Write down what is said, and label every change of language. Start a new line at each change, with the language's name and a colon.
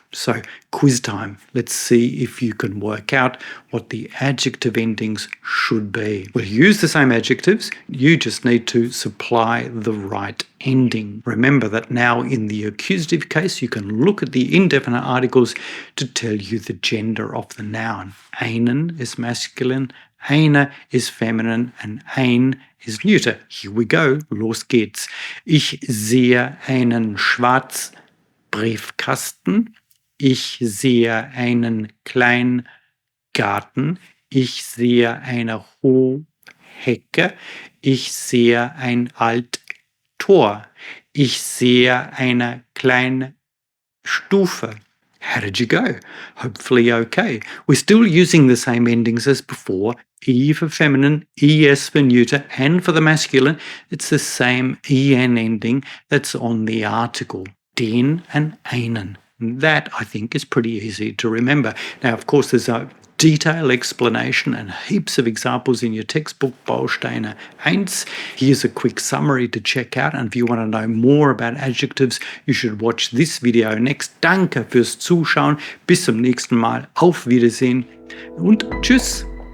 English: So, quiz time. Let's see if you can work out what the adjective endings should be. We'll use the same adjectives. You just need to supply the right ending. Remember that now in the accusative case, you can look at the indefinite articles to tell you the gender of the noun. Einen is masculine, eine is feminine, and ein is neuter. Here we go.
German: Los geht's. Ich sehe einen Schwarzbriefkasten. Ich sehe einen kleinen Garten. Ich sehe eine hohe Hecke. Ich sehe ein altes Tor. Ich sehe eine kleine Stufe.
English: How did you go? Hopefully okay. We're still using the same endings as before. E for feminine, ES for neuter, and for the masculine, it's the same EN ending that's on the article. Den and einen. That, I think, is pretty easy to remember. Now, of course, there's a detailed explanation and heaps of examples in your textbook, Bausteine 1. Here's a quick summary to check out. And if you want to know more about adjectives, you should watch this video next.
German: Danke fürs Zuschauen. Bis zum nächsten Mal. Auf Wiedersehen und tschüss.